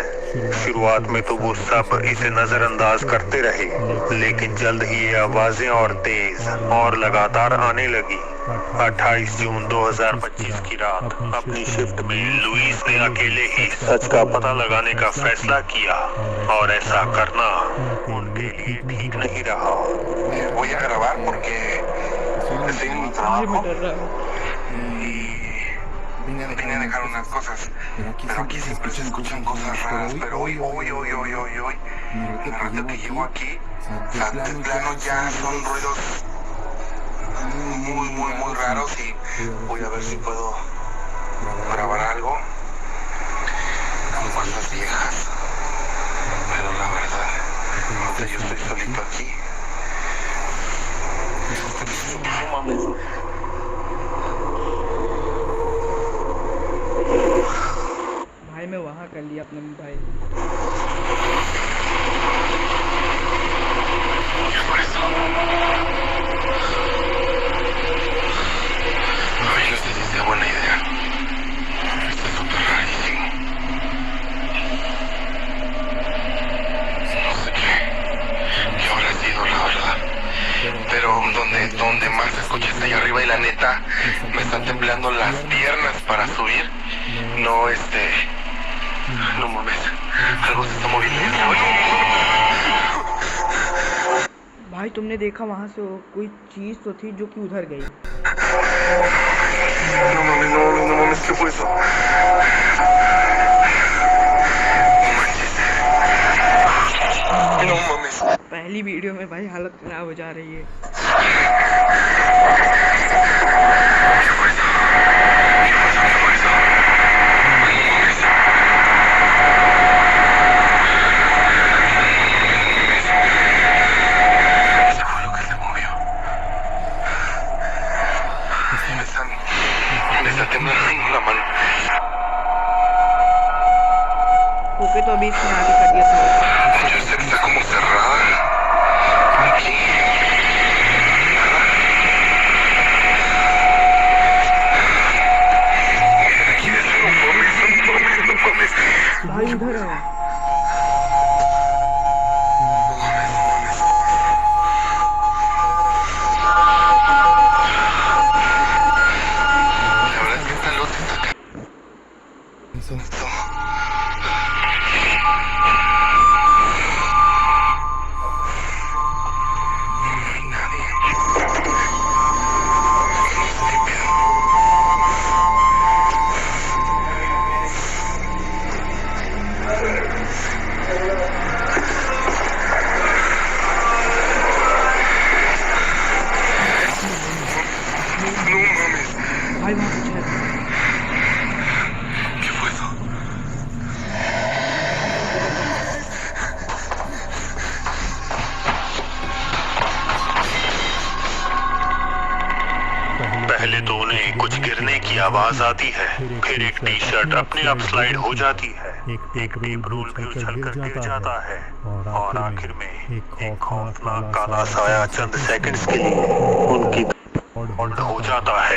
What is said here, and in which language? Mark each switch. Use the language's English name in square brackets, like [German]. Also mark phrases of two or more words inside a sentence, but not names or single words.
[Hindi] शुरुआत में तो वो सब इसे नजरअंदाज करते रहे, लेकिन जल्द ही ये आवाजें और तेज और लगातार आने लगी। 28 जून 2025 की रात अपनी शिफ्ट में लुइस ने अकेले ही सच का पता लगाने का फैसला किया, और ऐसा करना उनके लिए ठीक नहीं रहा। [Spanish] Voy a grabar porque estoy en mi trabajo y vine a dejar unas cosas, pero aquí siempre se escuchan cosas raras, pero hoy, en el rato que llego aquí, o sea, de plano ya son ruidos muy raros y voy a ver si puedo grabar algo con cosas viejas, pero la verdad, ahorita yo estoy solito aquí. No mames. [Hindi] भाई मैं वहाँ कर लिया अपना मोबाइल। [Spanish] Por eso. Ay, no sé si sea buena idea. Está súper rarísimo. No sé qué habrá sido, la verdad. Pero donde más se escucha está allá arriba y la neta me están temblando las piernas para subir. No, no mames. Algo se está moviendo. [Hindi] भाई तुमने देखा वहाँ से कोई चीज़ तो थी जो कि उधर गई। [Spanish] No mames, ¿qué fue eso? No mames. [Hindi] पहली वीडियो में भाई हालत खराब हो जा रही है। [Spanish] ¿Qué fue eso? ¿Qué fue eso? No mames. Eso fue lo que se movió. Me está temblando la mano. [Hindi] ओके, तो अभी इसने आगे कर दिया था। [Spanish] Yo sé que está como cerrada. Aquí. Nada. Aquí de no mames. [Hindi] भाई उधर है। [Spanish] La verdad es que esta luz está acá. Esto. No hay nadie. ¿Qué pedo? No mames. [Hindi] भाई वहाँ कुछ है। [Spanish] ¿Qué fue eso? [Hindi] पहले तो उन्हें कुछ गिरने की आवाज आती है, फिर एक [English] T-shirt [Hindi] अपने आप स्लाइड हो जाती है, एक [English] tape roll [Hindi] भी उछलकर गिर जाता है, और आखिर में एक खौफनाक काला साया चंद सेकंड्स के लिए उनकी तरफ हो जाता है।